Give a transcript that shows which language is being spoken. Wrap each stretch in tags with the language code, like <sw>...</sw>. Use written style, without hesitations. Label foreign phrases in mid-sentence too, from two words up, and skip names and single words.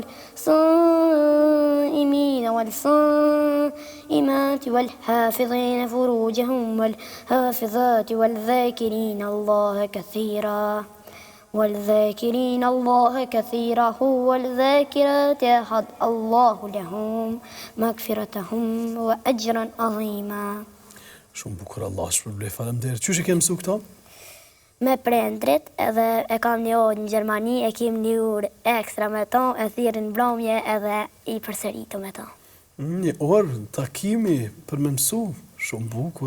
<ar>والصائمين والصائمات والحافظين فروجهم والحافظات والذاكرين الله كثيرا والذاكرات أعد الله لهم مغفرتهم وأجرا عظيما.</ar> <sq>Shumë bukur, Allah shpërblej, faleminderit. Qysh e ke mësu këto? Me prindrit, edhe e kam një orë në Gjermani, e kem një orë ekstra me to, e thirrin mbrëmje edhe i përsëritu me to. Një orë takimi për me mësu, shumë bukur.</sq>